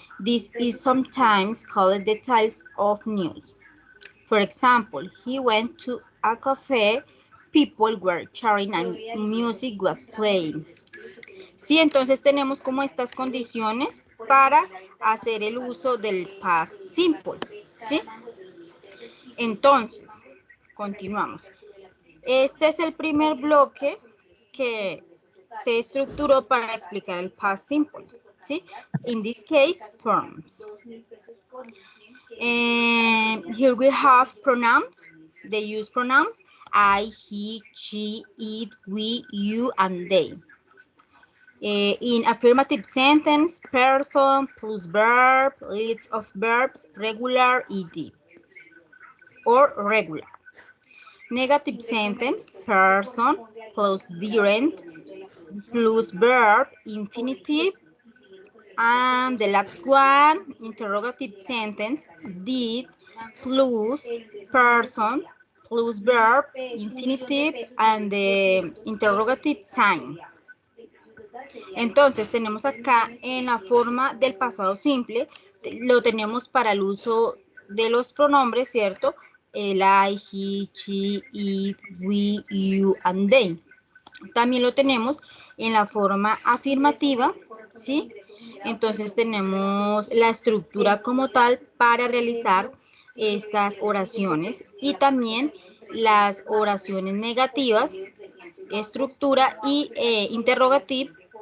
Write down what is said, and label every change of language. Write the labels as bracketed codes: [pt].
[en] This is sometimes called details of news. For example, he went to a cafe, people were chatting and music was playing. [es] Sí, entonces tenemos como estas condiciones para hacer el uso del past simple, ¿sí? Entonces, continuamos. Este es el primer bloque que se estructuró para explicar el past simple, ¿sí? [en] In this case, forms. Here we have pronouns. They use pronouns I, he, she, it, we, you, and they. In affirmative sentence, person plus verb, list of verbs, regular, ed, or regular. Negative sentence, person plus gerund plus verb, infinitive. And the last one, interrogative sentence, did plus person plus verb, infinitive, and the interrogative sign. [es] Entonces tenemos acá en la forma del pasado simple, lo tenemos para el uso de los pronombres, ¿cierto? [en] El I, he, she, it, we, you, and they. [es] También lo tenemos en la forma afirmativa, ¿sí? Entonces tenemos la estructura como tal para realizar estas oraciones y también las oraciones negativas, estructura y interrogativa.